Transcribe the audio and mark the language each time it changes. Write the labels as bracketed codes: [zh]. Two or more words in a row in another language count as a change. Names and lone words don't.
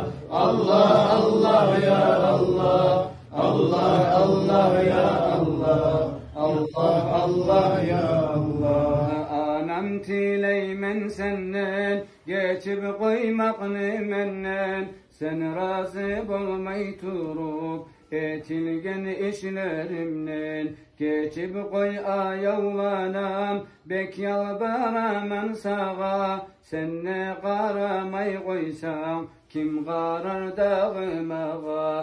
[ar] الله الله يا الله، الله الله يا الله، الله الله يا الله. [krc] Anam tileymen senden, geçip koymakını menden, sen razı olmay turup, etilgen işlerimden, geçip koy ayavlanam, bek yalvaramam sağa, sen ne qaramay koysan, kim qarar dağımağa?